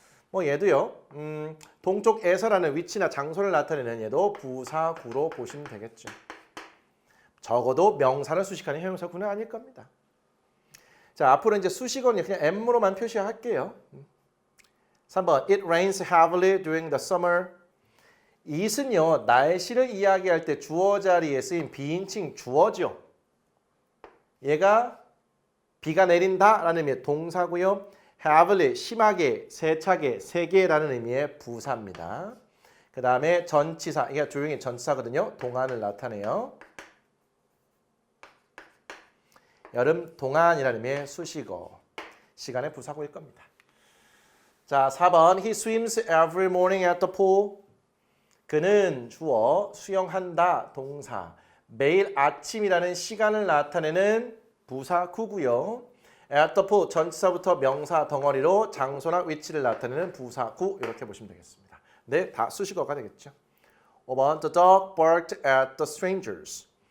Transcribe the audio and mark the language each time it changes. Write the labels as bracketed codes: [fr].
[ko] 뭐 얘도요. 동쪽에서라는 위치나 장소를 나타내는 얘도 부사구로 보시면 되겠죠. 적어도 명사를 수식하는 형용사구는 아닐 겁니다. 자, 앞으로 이제 수식어는 그냥 M으로만 표시할게요. [en] 3번 It rains heavily during the summer. [ko] it은요 날씨를 이야기할 때 주어 자리에 쓰인 비인칭 주어죠. 얘가 비가 내린다라는 의미의 동사고요. heavily 심하게, 세차게, 세게라는 의미의 부사입니다. 그 다음에 전치사, 이게 조용히 전치사거든요. 동안을 나타내요. 여름 동안이라는 의미의 수식어, 시간의 부사구일 겁니다. [en] 자, 4번 He swims every morning at the pool. [ko] 그는 주어 수영한다 동사, 매일 아침이라는 시간을 나타내는 부사구고요. at the pool 전치사부터 명사 덩어리로 장소나 위치를 나타내는 부사구 이렇게 보시면 되겠습니다. 네, 다 수식어가 되겠죠. [en] 5번 The dog barked at the strangers.